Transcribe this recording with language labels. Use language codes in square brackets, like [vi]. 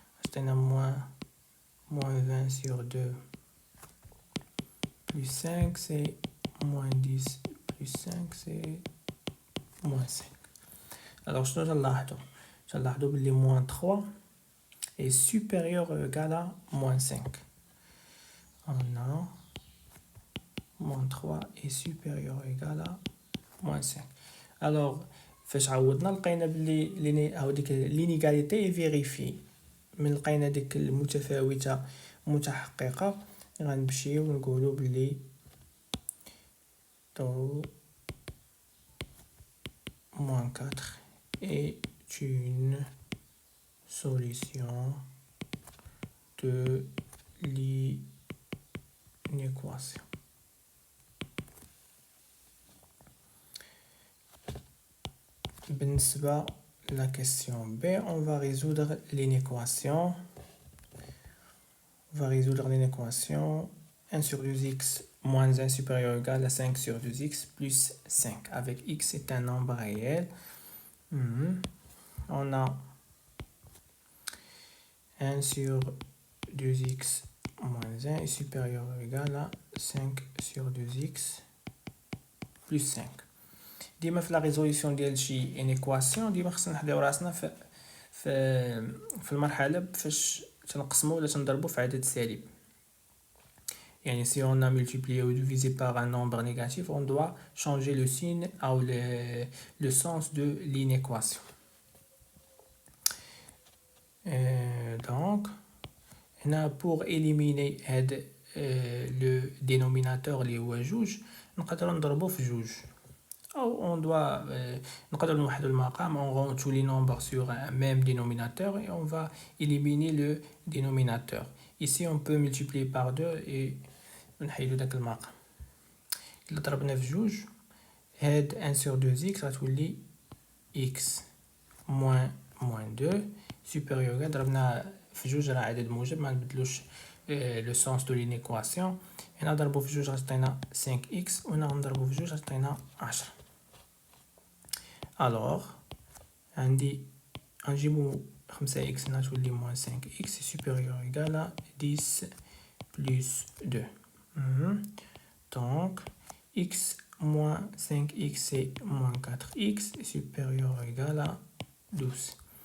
[fr] C'est un moins 20 sur 2 plus 5, c'est moins 10 plus 5, c'est moins 5. Alors, je vais [ar] نلاحظو بلي [fr] moins 3 est supérieur ou égal à moins 5. On a moins 3 est supérieur ou égal à moins 5. Alors, [ar] فاش عوضنا لقينا بلي هاوديك [fr] l'inégalité est vérifiée. [ar] من لقينا ديك المتفاوتة متحققة غنمشيو نقولو بلي [fr] moins 4 est une solution de l'inéquation. [ar] بالنسبة [fr] la question B, on va résoudre l'inéquation. On va résoudre l'inéquation 1 sur 2x moins 1 supérieur ou égal à 5 sur 2x plus 5. Avec x est un nombre réel. On a 1 sur 2x moins 1 est supérieur ou égal à 5 sur 2x plus 5. [ar] ديما في لا ريزوليسيون ديال شي انيكواسيون ديما خصنا نحضيو راسنا في المرحله فاش تنقسمو ولا تنضربو في عدد سالب. يعني [fr] si on a multiplié ou divisé par un nombre négatif, on doit changer le signe ou le sens de l'inéquation. Donc pour éliminer le dénominateur [ar] اللي هو جوج نقدروا نضربو في جوج. [fr] On doit [ar] نقدر نوحدو المقام, [fr] on rend tous les nombres sur un même dénominateur et on va éliminer le dénominateur. Ici on peut multiplier par 2 et [ar] نحيدو داك المقام. إلا ضربنا في جوج هاد 1 sur 2x غتولي x moins 2 [fr] supérieur [ar] ضربنا في جوج راه عدد موجب ما نبدلوش [fr] le sens de l'inéquation. [ar] هنا نضربو في جوج غتعطينا 5x وهنا نضربو في جوج غتعطينا 10. [fr] Alors [ar] عندي غنجيبو [fr] 5x [ar] هنا تولي [fr] moins 5x supérieur ou égal à 10 plus 2. Donc x moins 5x c'est moins 4x supérieur ou égal à 12.